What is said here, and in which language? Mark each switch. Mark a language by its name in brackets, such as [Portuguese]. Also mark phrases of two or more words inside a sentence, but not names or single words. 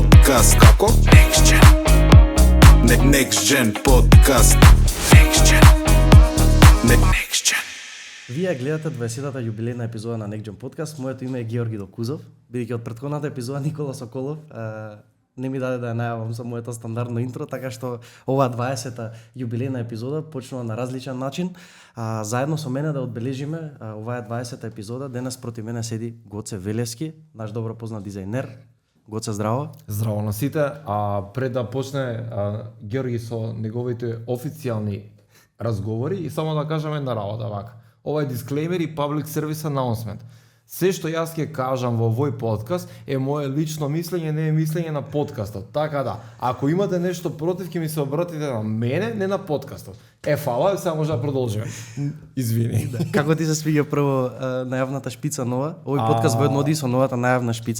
[Macedonian] подкаст. Како? Next Gen. Next Gen подкаст. Next Gen. Next Gen. Вие гледате 20-та јубилејна епизода на Next Gen подкаст. Моето име е Георги Докузов. Бидејќи од претходната епизода Никола Соколов не ми даде да ја најавам за моето стандардно интро, така што оваа 20-та јубилејна епизода почнува на различен начин. Заедно со мене да одбележиме оваа 20-та епизода. Денес проти мене седи Гоце Велевски, наш добро познат дизајнер. Гоце, здраво. Здраво на сите. Пред да почне Георги со неговите официјални разговори и само да кажам една работа вака. Ова е дисклеймер и [English] public service announcement. [Macedonian] Се што јас ќе кажам во овој подкаст е мое лично мислење, не е мислење на подкастот. Така да, ако имате нешто против, ќе ми се обратите на мене, не на подкастот. Фала, сега може да продолжиме. Извини. Како ти се свиѓа прво најавната шпица нова? Овој подкаст воедно оди со новата најавна шпица?